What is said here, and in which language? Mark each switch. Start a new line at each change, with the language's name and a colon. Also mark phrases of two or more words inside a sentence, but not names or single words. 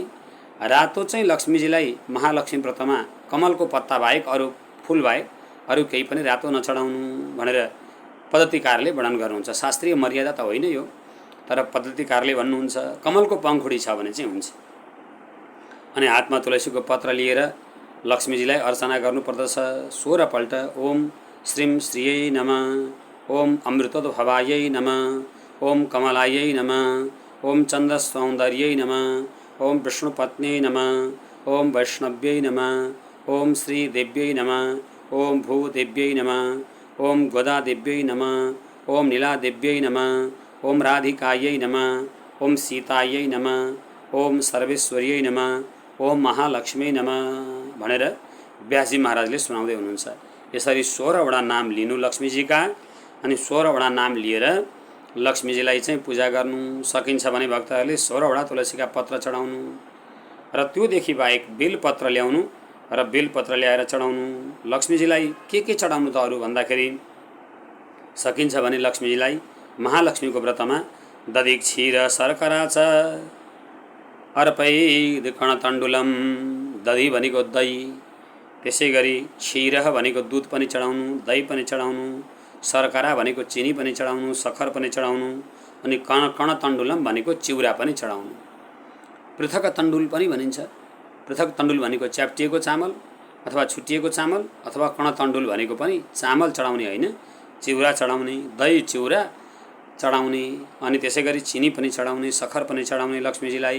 Nepali: रातो चाहिँ लक्ष्मीजीलाई महालक्ष्मी व्रतमा कमलको पत्ता बाहेक, अरू फुल बाहेक अरू केही पनि रातो नचढाउनु भनेर पद्धतिकारले वर्णन गर्नुहुन्छ। शास्त्रीय मर्यादा त होइन यो, तर पद्धतिकारले भन्नुहुन्छ कमलको पङ्खुडी छ भने चाहिँ हुन्छ। अनि हातमा तुलसीको पत्र लिएर लक्ष्मीजीलाई अर्चना गर्नुपर्दछ 16 पल्ट।
Sanskrit: ओम श्रीं श्रीयै नमः, ओम अमृतोद्भवायै नमः, ओम कमलायै नमः, ओम चन्द्रसौन्दर्यै नमः, ओम विष्णुपत्न्यै नमः, ओम वैष्णव्यै नमः, ओम श्रीदेव्यै नमः, ओम भूदेव्यै नमः, ओम गोदादेव्यै नमः, ओम नीलादेव्यै नमः, ओम राधिकायै नमः, ओम सीतायै नमः, ओम सर्वेश्वर्यै नमः, ओम महालक्ष्मी नमः
Nepali: भनेर व्यासजी महाराजले सुनाउँदै हुनुहुन्छ। यसरी 16वटा नाम लिनु लक्ष्मीजीका अनि 16वटा नाम लिएर लक्ष्मीजीलाई चाहिँ पूजा गर्नु सकिन्छ भने भक्तहरूले 16वटा तुलसीका पत्र चढाउनु र त्योदेखि बाहेक बेलपत्र ल्याउनु र बेलपत्र ल्याएर चढाउनु। लक्ष्मीजीलाई के चढाउनु त अरू भन्दाखेरि सकिन्छ भने लक्ष्मीजीलाई महालक्ष्मीको व्रतमा
Sanskrit: दधि क्षीर शर्करा च अर्पैद कणतण्डुलम,
Nepali: दधि भनेको दही, त्यसै गरी क्षीर भनेको दुध पनि चढाउनु, दही पनि चढाउनु, शर्करा भनेको चिनी पनि चढाउनु, सखर पनि चढाउनु, अनि कणतण्डुलम भनेको चिउरा पनि चढाउनु। पृथक तण्डुल पनि भनिन्छ। पृथक तण्डुल भनेको च्याप्टिएको चामल अथवा छुट्टिएको चामल, अथवा कणतण्डुल भनेको पनि चामल चढाउने होइन, चिउरा चढाउने, दही चिउरा चढाउने, अनि त्यसै गरी चिनी पनि चढाउने, सखर पनि चढाउने लक्ष्मीजीलाई।